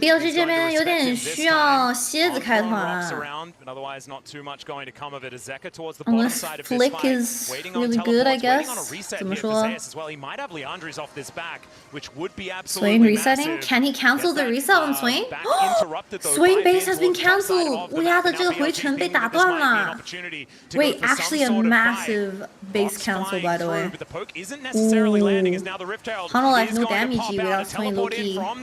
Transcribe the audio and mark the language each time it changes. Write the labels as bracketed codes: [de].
[en] BLG [zh] 这边有点需要蝎子开团。 [en] Unless Flick is really good, I guess. [zh] 怎么说 [en] Swain resetting? Can he cancel the reset on Swain? Swain base has been cancelled. [zh] 乌鸦的这个回城被打断了。 [en] Wait, actually a massive base cancel, by the way. Tunnel life no damage without Swain low key.